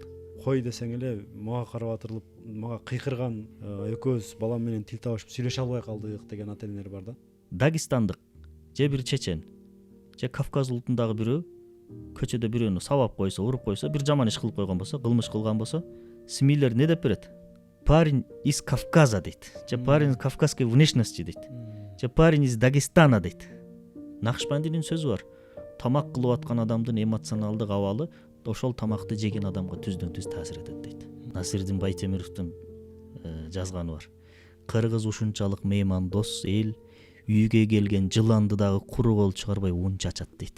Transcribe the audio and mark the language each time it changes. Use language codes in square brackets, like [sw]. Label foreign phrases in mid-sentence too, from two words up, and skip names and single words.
[ky] Кой десең эле мага карап атырылып, мага кыйкырган, экөөбүз балам менен тил табышып сүйлөшө албай калдык деген ата-энелер бар да. Дагестандык же бир чечен же Кавказ улутундагы бирөө көчөдө бирөөнү сабап койсо, уруп койсо, бир жаман иш кылып койгон болсо, кылмыш кылган болсо, СМИлер не деп берет? [ru] Парень из Кавказа дейт. Же парень кавказской внешности дейт. Же парень из Дагестана дейт. [ky] Накшбандинин сөзү бар. Тамак кылып аткан адамдын эмоционалдык абалы ошол тамакты жеген адамга түздөн түз таасир этет дейт. Насирдин Байтемировдун жазганы бар. Кыргыз ушунчалык меймандос эл үйгө келген жыланды дагы куру кол чыгарбай ун чачат дейт.